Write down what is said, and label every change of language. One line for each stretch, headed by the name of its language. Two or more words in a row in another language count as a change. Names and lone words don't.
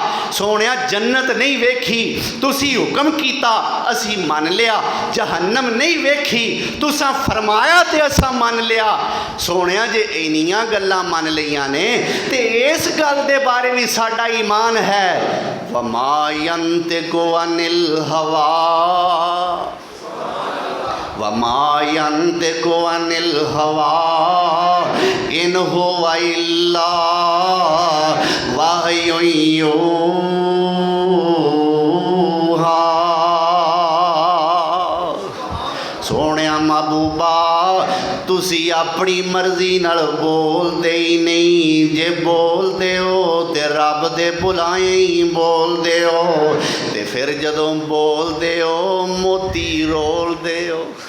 Punjabi: سوہنیا جنت نہیں ویکھی، تسی حکم کیتا اسی من لیا. جہنم نہیں ویکھی، تساں فرمایا تے اساں من لیا. سوہنیا جے اِنیاں گلاں من لئیاں نے تے اس گل دے بارے بھی ساڈا ایمان ہے.
Arabic: وما ينطق عن الهوى، وما ينطق عن الهوى إن هو إلا وحي يوحى.
Punjabi: سوہنیا محبوبا تسی اپنی مرضی نال بولتے ہی نہیں، جے بولتے ہو تے رب دے بلائے ہی بولتے ہو، تے فیر جدوں بولتے ہو موتی رولتے ہو.